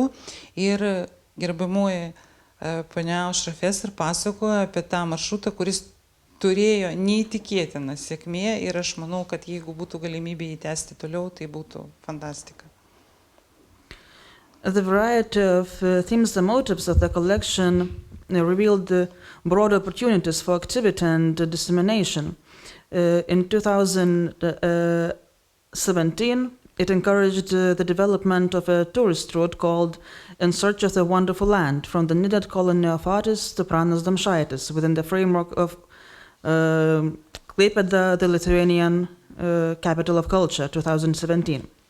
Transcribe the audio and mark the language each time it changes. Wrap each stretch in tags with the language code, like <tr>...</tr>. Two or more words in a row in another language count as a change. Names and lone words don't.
<lt>Ir gerbiamoji ponia Aušra Feser pasakojo apie tą maršrutą, kuris turėjo neįtikėtiną sėkmę ir aš manau, kad jeigu būtų galimybė įtęsti toliau, tai būtų fantastika.</lt> <en>The variety of themes and motives of the collection revealed broad opportunities for activity and dissemination. In 2017, it encouraged the development of a tourist route called In Search of the Wonderful Land, from the Nidat colony of artists to Pranas Damšaitis, within the framework of Klaipėda, the Lithuanian capital of culture, 2017.</en>